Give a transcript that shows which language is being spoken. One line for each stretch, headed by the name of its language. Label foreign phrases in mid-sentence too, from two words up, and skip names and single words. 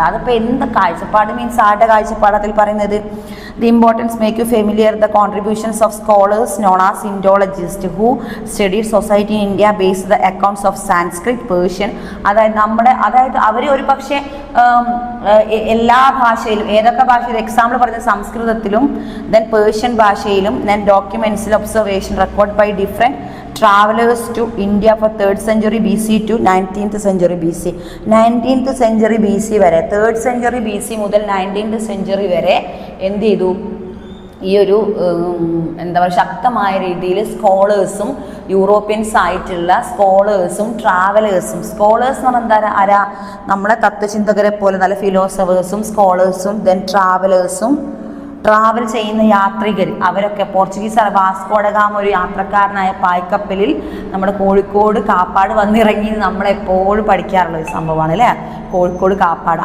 Malayalam: അതിപ്പോൾ എന്ത് കാഴ്ചപ്പാട് മീൻസ് ആരുടെ കാഴ്ചപ്പാട് അതിൽ പറയുന്നത്?
English: the importance make you familiar the contributions of scholars known as Indologist who studied society in India based the accounts of Sanskrit, Persian.
Malayalam: അതായത് അവർ ഒരു പക്ഷേ എല്ലാ ഭാഷയിലും ഏതൊക്കെ ഭാഷയിലും എക്സാമ്പിൾ പറഞ്ഞ സംസ്കൃതത്തിലും ദെൻ പേർഷ്യൻ ഭാഷയിലും ദെൻ ഡോക്യുമെൻറ്റ്സിൽ
English: observation record by different travelers to India for 3rd century BC to 19th century BC. 19th century BC
Malayalam: വരെ
English: 3rd century BC
Malayalam: മുതൽ
English: 19th century
Malayalam: വരെ എന്ത് ചെയ്തു? ഈ ഒരു എന്താ പറയുക ശക്തമായ രീതിയിൽ സ്കോളേഴ്സും യൂറോപ്യൻസ് ആയിട്ടുള്ള സ്കോളേഴ്സും ട്രാവലേഴ്സും, സ്കോളേഴ്സ് എന്ന് പറഞ്ഞാൽ ആരാ? നമ്മളെ തത്വചിന്തകരെ പോലെ നല്ല ഫിലോസഫേഴ്സും സ്കോളേഴ്സും ദെൻ ട്രാവൽ ചെയ്യുന്ന യാത്രികർ, അവരൊക്കെ പോർച്ചുഗീസ് വാസ്കോഡഗാമ ഒരു യാത്രക്കാരനായ പായ്ക്കപ്പലിൽ നമ്മുടെ കോഴിക്കോട് കാപ്പാട് വന്നിറങ്ങി നമ്മളെപ്പോഴും പഠിക്കാറുള്ള ഒരു സംഭവമാണ് അല്ലേ, കോഴിക്കോട് കാപ്പാട്.